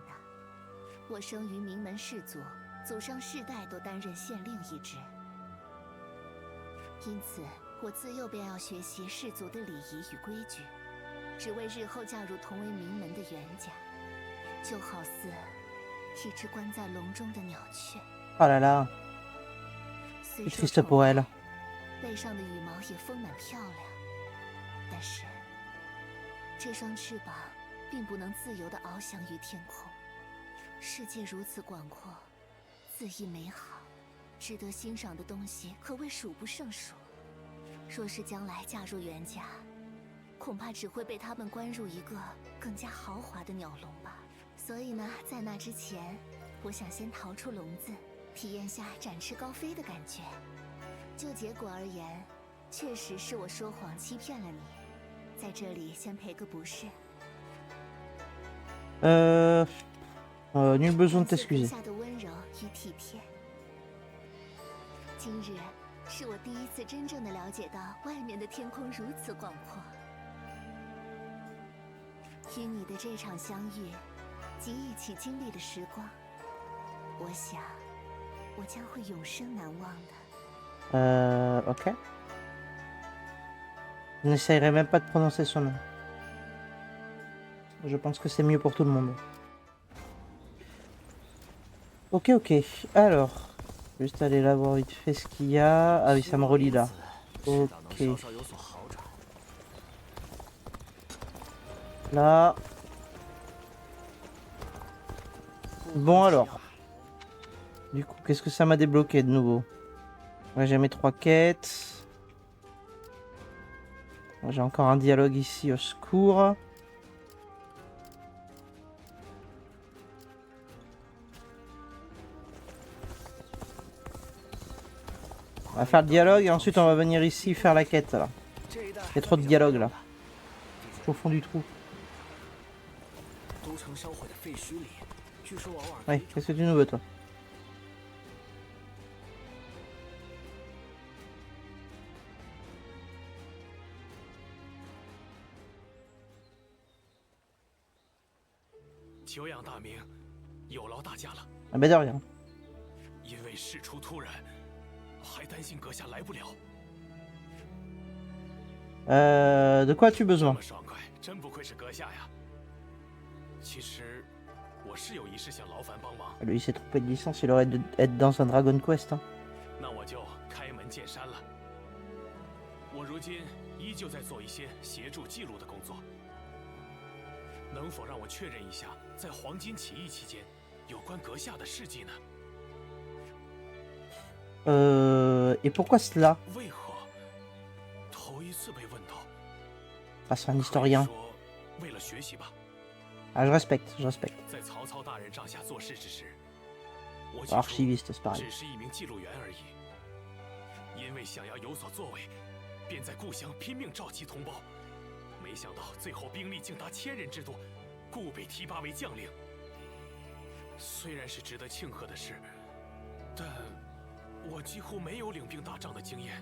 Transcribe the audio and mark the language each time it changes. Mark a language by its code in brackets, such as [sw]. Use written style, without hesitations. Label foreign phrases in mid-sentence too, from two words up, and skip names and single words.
[zh] 我生于名门士族，祖上世代都担任县令一职，因此我自幼便要学习氏族的礼仪与规矩，只为日后嫁入同为名门的袁家，就好似一只关在笼中的鸟雀。 [fr] Ah là là. [zh] 虽 [fr] C'est [zh] 说 [fr] triste [zh] 丑 [fr] pour [zh] 态 [fr] elle. [zh] 背上的羽毛也丰满漂亮，但是这双翅膀并不能自由地翱翔于天空。世界如此广阔，恣意美好，值得欣赏的东西可谓数不胜数。若是将来嫁入袁家，恐怕只会被他们关入一个更加豪华的鸟笼吧。所以呢，在那之前，我想先逃出笼子，体验下展翅高飞的感觉。就结果而言，确实是我说谎欺骗了你，在这里先赔个不是。 [fr] Nul besoin de [zh] 感谢陛 [fr] t'excuser. [zh] 下的温柔与体贴。今日是我第一次真正的了解到外面的天空如此广阔。与你的这场相遇，及一起经历的时光，我想我将会永生难忘的。 [fr] Ok. Je n'essayerai même pas de prononcer son nom. Je pense que c'est mieux pour tout le monde. Ok, ok. Alors, juste aller là voir vite fait ce qu'il y a. Ah oui, ça me relie là. [zh] 是党能 Ok. 稍稍有所好转。 [fr] Là. Bon alors. Du coup, qu'est-ce que ça m'a débloqué de nouveau? Ouais, j'ai mes 3 quêtes. J'ai encore un dialogue ici au secours. On va faire le dialogue et ensuite on va venir ici faire la quête là. [zh] 这一带 [fr] Il y a trop de dialogue là. Je suis au fond du trou. [zh] 都城烧毁的废墟里，据说偶尔 [fr] Ouais, qu'est-ce que tu nous veux toi? [zh] 久仰大名，有劳大家了。 [fr] Ah bah de rien. [zh] 因为事出突然，还担心阁下来不了。 [fr] De quoi as-tu [zh] 这 [fr] besoin? [zh] 么爽快，真不愧是阁下呀。其实，我是有一事向劳烦帮忙， [fr] Lui il s'est trompé de licence, il aurait dû être dans un Dragon Quest. Hein. [zh] 那我就开门见山了。我如今依旧在做一些协助记录的工作，能否让我确认一下，在黄巾起义期间，有关阁下的事迹呢？ [fr] Et pourquoi cela? [zh] 为何头一次被问到？ [fr] Ah, c'est un [zh] 可以 [fr] historien. [zh] 说为了学习吧。 [fr] Ah, je respecte, je respecte. [zh] 在曹操大人帐下做事之时，我起初 [fr] Archiviste, c'est pareil. [zh] 只是一名记录员而已。因为想要有所作为，便在故乡拼命召集同胞。没想到最后兵力竟达1000人之多，故被提拔为将领。虽然是值得庆贺的事，但我几乎没有领兵打仗的经验。